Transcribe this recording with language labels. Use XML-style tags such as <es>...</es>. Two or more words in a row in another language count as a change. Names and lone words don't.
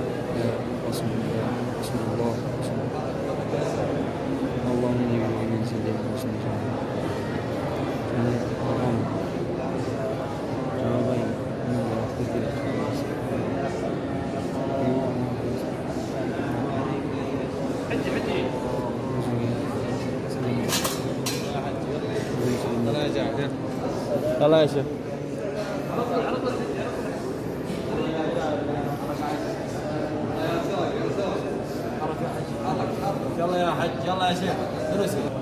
<tr>Resulullah. Allah'ın evinden selam olsun. Seni Allah'ım. Cenab-ı</tr> <ar>يلا يا شيخ. يلا يا حج يلا يا شيخ ادرسوا.</ar>